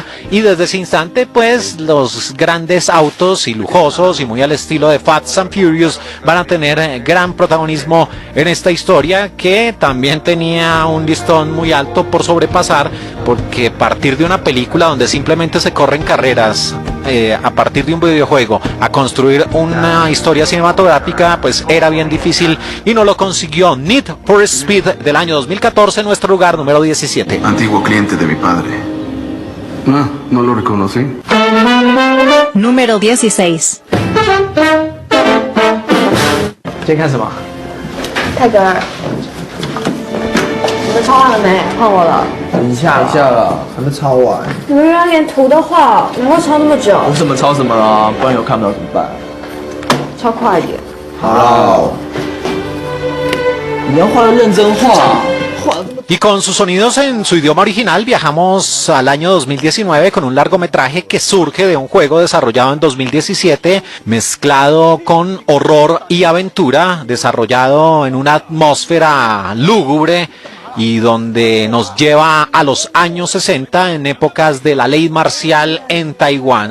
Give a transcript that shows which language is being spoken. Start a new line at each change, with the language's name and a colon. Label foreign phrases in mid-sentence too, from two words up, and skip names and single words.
Spanish: Y desde ese instante, pues, los grandes autos y lujosos y muy al estilo de Fast and Furious van a tener gran protagonismo en esta historia, que también tenía un listón muy alto por sobrepasar, porque partir de una película donde simplemente se corren carreras, a partir de un videojuego, a construir una historia cinematográfica, pues era bien difícil, y no lo consiguió. Need for Speed del año 2014, nuestro lugar número 17. Antiguo cliente de mi padre. No lo reconocí. Número 16.
Chinese: 这看什么？泰戈尔，你们抄完了没？换我了。等一下了，还没抄完。你们原来连图都画，难怪抄那么久。我怎么抄什么了？不然有看不到怎么办？抄快一点。好，你要画的认真画。
Spanish: Y con sus sonidos en su idioma original viajamos al año 2019 con un largometraje que surge de un juego desarrollado en 2017, mezclado con horror y aventura, desarrollado en una atmósfera lúgubre y donde nos lleva a los años 60 en épocas de la ley marcial en Taiwán.